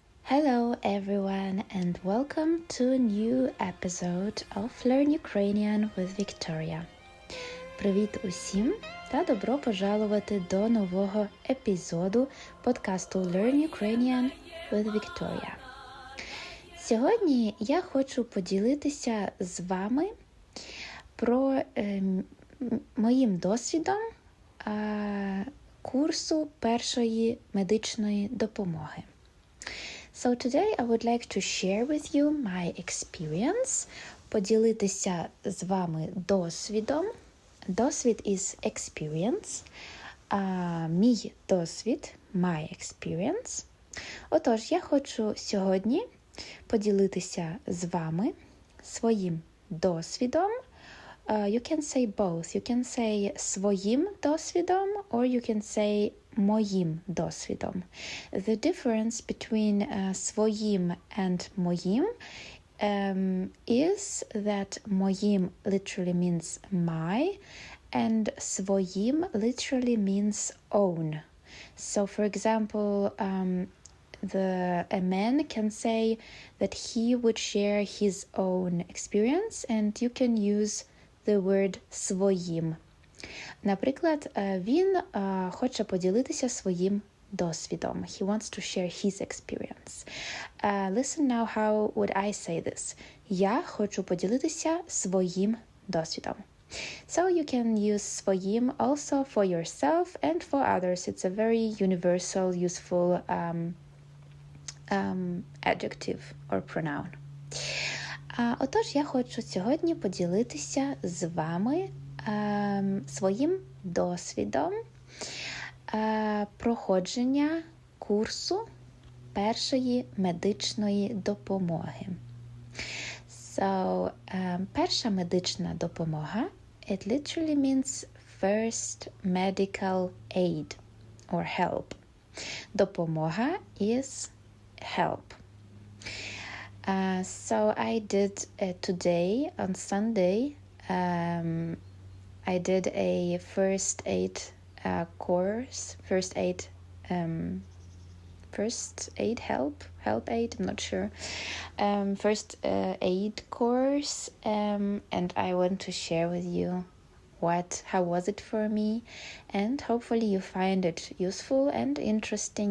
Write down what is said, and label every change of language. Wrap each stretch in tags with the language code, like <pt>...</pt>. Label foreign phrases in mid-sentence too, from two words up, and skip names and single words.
<en>Hello everyone and welcome to a new episode of Learn Ukrainian with Viktoriia.</en> <uk>Привіт усім та добро пожалувати до нового епізоду подкасту Learn Ukrainian with Viktoriia. Сьогодні я хочу поділитися з вами про моїм досвідом курсу першої медичної допомоги.</uk> <en>So today I would like to share with you my experience,</en> <uk>поділитися з вами досвідом.</uk> <en>Досвід is experience,</en> <uk>мій досвід,</uk> <en>my experience.</en> <uk>Отож, я хочу сьогодні поділитися з вами своїм досвідом.</uk> <en>You can say both. You can say</en> <uk>своїм досвідом</uk> <en>or you can say</en> <uk>моїм досвідом.</uk> <en>The difference between своїм and моїм is that моїм literally means my and своїм literally means own. So for example, a man can say that he would share his own experience and you can use the word своїм.</en> <uk>Наприклад, він хоче поділитися своїм досвідом.</uk> <en>He wants to share his experience. Listen now how would I say this.</en> <uk>Я хочу поділитися своїм досвідом.</uk> <en>So you can use своїм also for yourself and for others. It's a very universal, useful adjective or pronoun.</en> <uk>Отож, я хочу сьогодні поділитися з вами своїм досвідом проходження курсу першої медичної допомоги. So, перша медична допомога,</uk> <en>it literally means first medical aid or help. Допомога is help. So I did today on Sunday I did a first aid course, first aid help aid, I'm not sure, first aid course, and I want to share with you how was it for me, and hopefully you find it useful and interesting.</en>